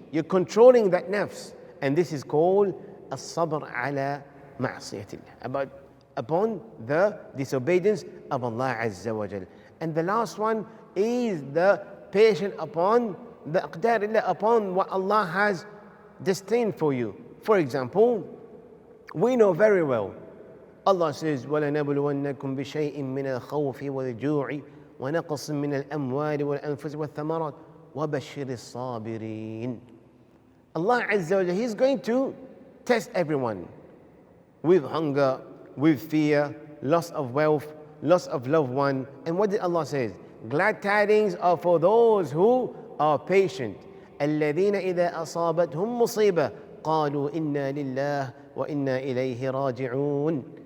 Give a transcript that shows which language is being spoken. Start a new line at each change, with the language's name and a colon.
English: You're controlling that nafs. And this is called as-sabr ala ma'asiyatillah, upon the disobedience of Allah Azza wa Jal. And the last one is the patient upon the aqdarillah, upon what Allah has destined for you.
Arabic: For example, we know very well, Allah says, وَلَنَبْلُوَنَّكُمْ بِشَيْءٍ مِّنَ الْخَوْفِ وَالْجُوعِ وَنَقْصٍ مِّنَ الْأَمْوَالِ وَالْأَنفُسِ وَالثَّمَرَاتِ وَبَشِّرِ الصَّابِرِينَ.
English: Allah Azza wa Jalla, He's going to test everyone with hunger, with fear, loss of wealth, loss of loved one. And what did Allah say? Glad tidings are for those who are patient.
Arabic: الَّذِينَ إِذَا أَصَابَتْهُمْ مُصِيبَةٌ قَالُوا إِنَّا لِلَّهِ وَإِنَّا إِلَيْهِ رَاجِعُونَ.